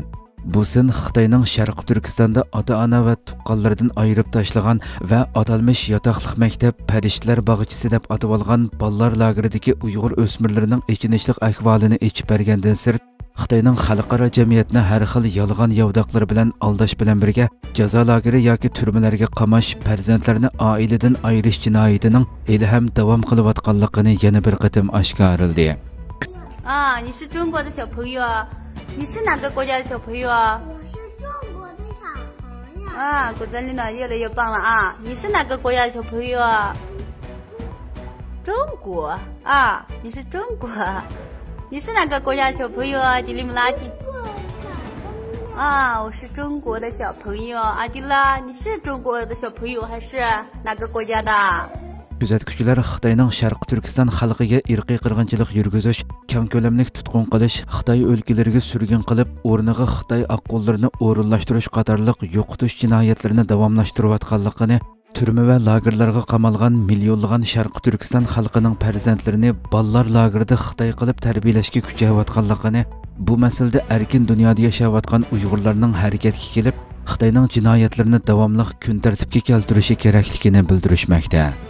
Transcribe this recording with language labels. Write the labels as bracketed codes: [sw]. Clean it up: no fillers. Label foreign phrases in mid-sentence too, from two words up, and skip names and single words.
[uz] Bu sin Xitoyning Sharq Turkistonda ota-ona va tuqqanlardan ayirib tashlagan va atalmish yotoqliq maktab farishtalar bog'ichisi deb atib olgan bolalar lageridagi Uyg'ur o'smirlarining ichinishlik ahvolini ichib bergandan sirt Xitoyning xalqaro jamiyatni har xil yolg'on yovdoqlar bilan aldash bilan birga jazo lageri yoki turmalarga qamash, farzandlarni oiladan ayirish jinoyatining hali ham davom qilayotganligini yana bir qatim oshkorildi. [zh] 你是中国的小朋友啊？你是哪个国家的小朋友啊？我是中国的小朋友。果真领导越来越棒了啊！你是哪个国家的小朋友啊？中国啊，你是中国。你是哪个国家的小朋友啊？迪丽姆拉提。我是中国的小朋友。阿迪拉，你是中国的小朋友还是哪个国家的 [uz] Kuzatuvchilar Xitoyning Sharq Turkiston xalqiga irqiy qirg'inchilik yurgizish, keng ko'lamlik tutqun qilish, Xitoy o'lkalariga surgun qilib, o'rniga Xitoy aqollarini o'rinlashtirish qatorliq yo'qotish jinoyatlarini davomlashtirayotganligini, turma va lagerlarga qamalgan millionlagan Sharq Turkiston xalqining farzandlarini bolalar lagerida Xitoy qilib tarbiyalashga kuchayotganligini, bu masalada erkin dunyoda yashayotgan Uyg'urlarning harakatga kelib, Xitoyning jinoyatlarini davomli kun tartibga keltirishi kerakligini bildirishmoqda.